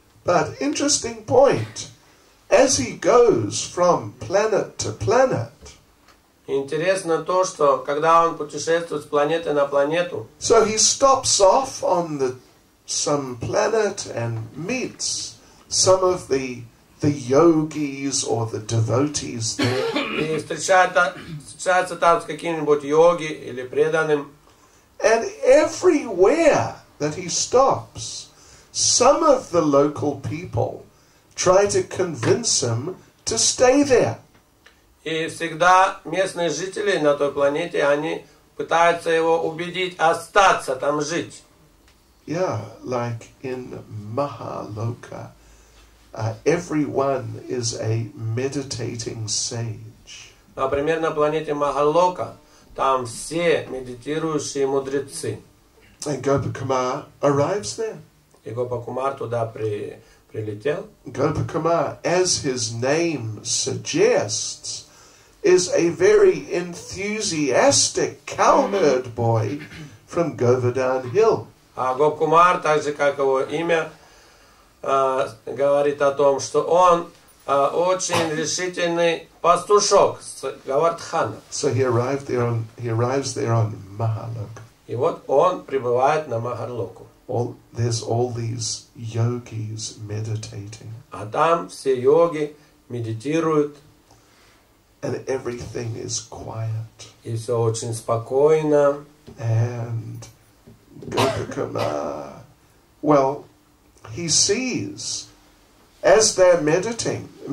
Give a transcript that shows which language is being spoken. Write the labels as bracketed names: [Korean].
[English] But interesting point, as he goes from planet to planet, [Russian] Интересно то, что когда он путешествует с планеты на планету, [English] so he stops off on some planet and meets some of the yogis or the devotees there. [Russian] и встречается там с каким-нибудь йоги или преданным, [English] And everywhere that he stops, some of the local people try to convince him to stay there. [Russian] и всегда местные жители на той планете, они пытаются его убедить остаться там жить. [English] Yeah, like in Mahaloka, everyone is a meditating sage. [Russian] Например, на планете Махалока там все медитирующие мудрецы. [English] And Gopakumar arrives there. [Russian] И Гопакумар туда прилетел. [English] Gopakumar, as his name suggests, is a very enthusiastic cowherd boy from Govardhan Hill. [Russian] А Гопкумар, так же как его имя, говорит о том, что он очень решительный пастушок с Гавардхана. [English] So he arrives there on Mahaloka. [Russian] И вот он прибывает на Махарлоку. [English] There's all these yogis meditating. [Russian] А там все йоги медитируют. [English] And everything is quiet. [Russian] И все очень спокойно. [English] And Gopakumar, well, he sees, as they're meditating,